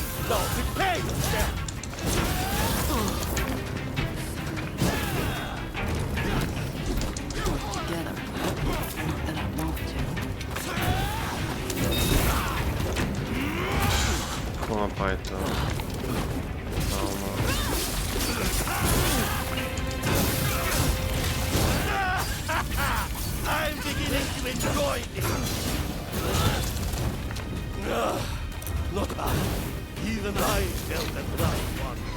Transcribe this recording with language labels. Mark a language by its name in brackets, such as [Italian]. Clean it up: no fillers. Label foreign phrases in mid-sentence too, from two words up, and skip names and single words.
[English] Now prepare yourself! Together. Not that I want to. [Bulgarian] Какво направи това? [English] I'm beginning to enjoy this! Not bad. Even I felt the right one.